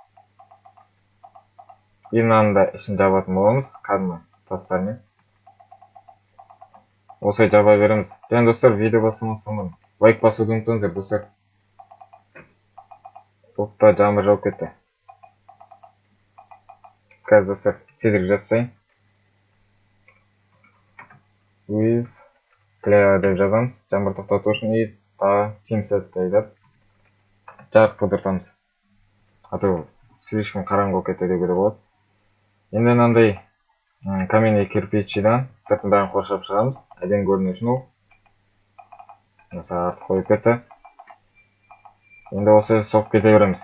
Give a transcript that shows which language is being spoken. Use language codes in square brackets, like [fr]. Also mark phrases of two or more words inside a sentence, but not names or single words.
[kk] И мынаны да ішін жабатын боламыз, кәдімгі тастармен. Осылай жаба береміз. Және достар, видео басылмастан лайк басуды ұмытпаңыздар достар. Опа, жаңбыр жауып кетті. Қазір достар, тезірек жазсайын. [en] With clear [kk] деп жазамыз. Жаңбыр тоқтату үшін и [en] team set [kk] деп жарық қыдыртамыз. [ru] А то слишком [kk] қараңғы болып кетті деуге де болады. Енді мынандай каменный кирпичидан сыртын бәрін қоршап шығамыз. Әдемі көріну үшін ол. Мысалы артық қойып кетті. Енді осы соғып кете береміз.